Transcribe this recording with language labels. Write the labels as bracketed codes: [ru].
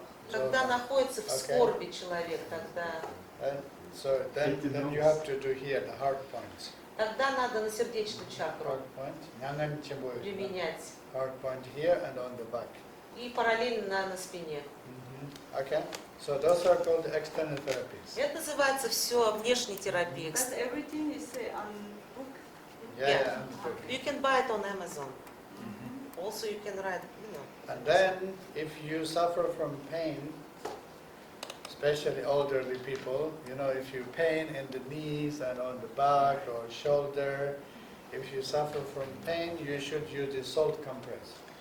[ru] Когда находится в скорби человек, тогда [en] So then you have to do here the heart points. [ru] тогда надо на сердечную чакру [en] Heart point. [ru] применять. [en] Heart point here and on the back. [ru] И параллельно на спине. [en] Okay. So those are called external therapies. [ru] Это называется все внешней терапией. [en] But everything is on book. Yeah. You can buy it on Amazon. Also you can write, And then if you suffer from pain, especially elderly people, you know, if you pain in the knees and on the back or shoulder, if you suffer from pain, you should use the salt compress.